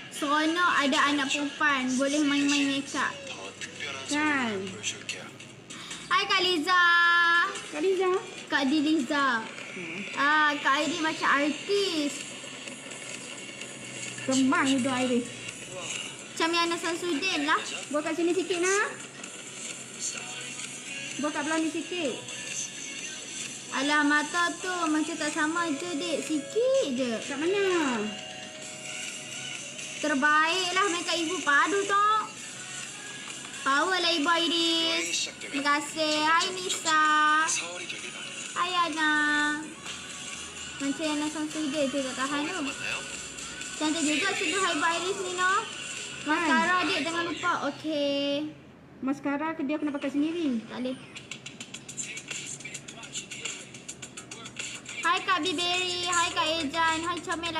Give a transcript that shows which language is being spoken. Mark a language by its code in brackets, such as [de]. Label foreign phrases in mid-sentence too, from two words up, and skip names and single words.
[ms] seronok ada anak perempuan. Boleh main-main makeup. [ko] 더 특별한 [ms] Kan. [ko] 선물을 보여줄게요. [ms] Hai Kak Liza. Kak Liza. Kak Diliza. Kak Airi macam artis. Kembang hidup Iris. Macam Yana Samsudin lah. Buat kat sini sikit nak. Buat kat belah ni sikit. Alah, mata tu macam tak sama je, Dek. Sikit je. Kat mana? Terbaik lah makeup ibu padu tu. Power lah Ibu Iris. [ko] 여행이 시작되면 [ms] Terima kasih. Hai Nisa. [ko] 4월이 되길 바랍니다. [ms] Hai Ana. Macam Yana Samsudin tu tak tahan tu. [ko] 맞나요? [ms] Cantik juga seduh Ibu Iris ni no. Mascara Dek jangan lupa. Okey. Maskara ke dia kena pakai sendiri? Tak boleh. Hai Kak Biberi. Hai Kak Ejan. Hai Comela.